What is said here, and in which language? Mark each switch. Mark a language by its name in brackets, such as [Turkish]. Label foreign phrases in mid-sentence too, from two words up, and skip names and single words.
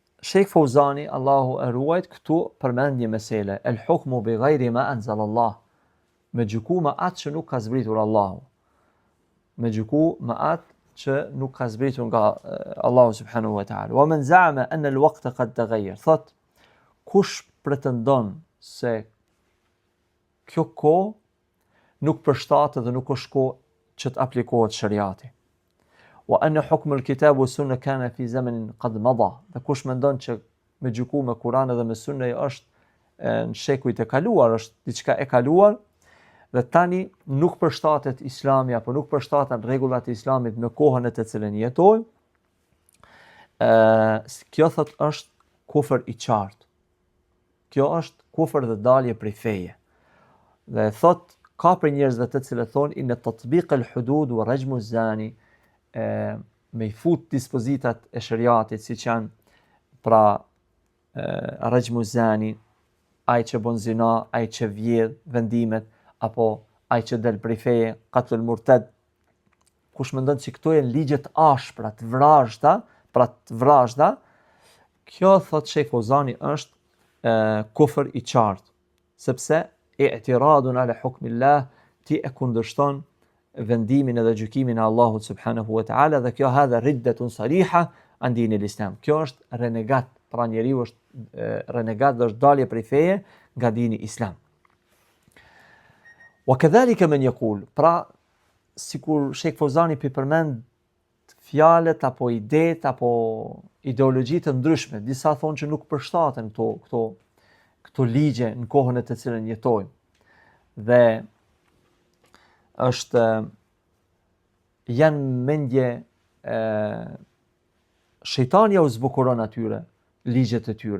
[Albanian] Sheikh Fauzani, Allahu e ruajt, këtu përmend një mesele, [Arabic] الحكم بغير ما أنزل الله, [Albanian] me gjyku me atë që nuk ka zbritur Allahu, me gjyku me atë që nuk ka zbritur nga Allahu [Arabic] سبحانه وتعالى. ومن زعم أن الوقت قد تغير, [Albanian] thot kush pretendon se kjo kohë nuk përshtatet dhe nuk është kohë që të aplikohet shariati. [Arabic] وأن حكم الكتاب والسنة كان في زمن قد مضى, [Albanian] dhe kush mendon që me gjyku me Kur'an dhe me sunne është në shekujt e kaluar, është diçka e kaluar, dhe tani nuk përshtatet Islami apo nuk përshtaten rregullat e Islamit me kohën e të cilën jetojmë, kjo thot është kufër i qartë. Kjo është kufër dhe dalje prej feje. Dhe thot ka për njerëzve të cilët thonë [Arabic] إن تطبيق الحدود ورجم الزاني, [Albanian] me i fut dispozitat e shariatit, siç janë pra [Arabic] رجم الزاني, [Albanian] ai që bën zina, ai që vjedh, vendimet, apo ai që del prej feje, [Arabic] قتل المرتد. [Albanian] Kush mendon se këto janë ligje të ashpra, të vrazhda, pra të vrazhda, kjo thot Sheikh Fauzani është kufër i qartë, sepse [Arabic] اعتراض على حكم الله, [Albanian] ti e kundërshton vendimin edhe gjykimin e Allahut [Arabic] سبحانه وتعالى, [Albanian] dhe kjo [Arabic] هذه ردة صريحة عن دين الإسلام. [Albanian] Kjo është renegat, pra njeriu është renegat dhe është dalje prej feje nga dini islam. [Arabic] وكذلك من يقول, [Albanian] pra sikur Sheikh Fauzani përmend fjalët apo idetë apo ideologjitë të ndryshme, disa thonë që nuk përshtaten këto ligje në kohën e të cilën jetojmë. Dhe është janë mendje shejtani u zbukuron atyre ligjet e tyre.